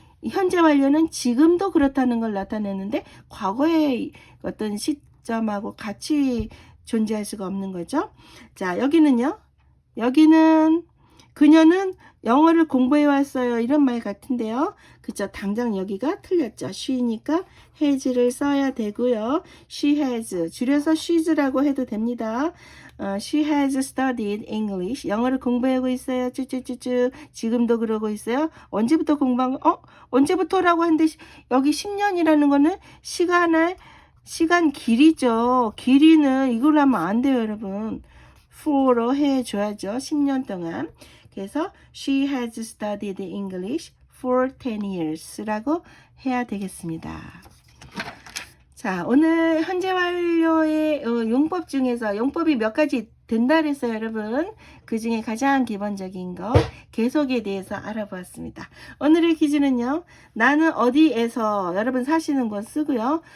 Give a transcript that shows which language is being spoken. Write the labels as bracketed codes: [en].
[ko] 현재 완료는 지금도 그렇다는 걸 나타내는데 과거의 어떤 시점하고 같이 존재할 수가 없는 거죠. 자, 여기는요. 여기는 그녀는 영어를 공부해 왔어요. 이런 말 같은데요. 그쵸? 당장 여기가 틀렸죠. she니까 has를 써야 되고요. she has 줄여서 she's라고 해도 됩니다. [en] she has studied English. [ko] 영어를 공부하고 있어요. 쭈쭈쭈쭈. 지금도 그러고 있어요. 언제부터 공부한 거? 언제부터라고 하는데 여기 10년이라는 거는 시간 길이죠. 길이는 이걸로 하면 안 돼요, 여러분. for로 해줘야죠. 10년 동안. 그래서 [en] she has studied English for 10 years [ko] 라고 해야 되겠습니다. 자, 오늘 현재 완료의 용법 중에서 용법이 몇 가지 된다 그랬어요, 여러분. 그 중에 가장 기본적인 거 계속에 대해서 알아보았습니다. 오늘의 퀴즈는요. 나는 어디에서 여러분 사시는 곳 쓰고요.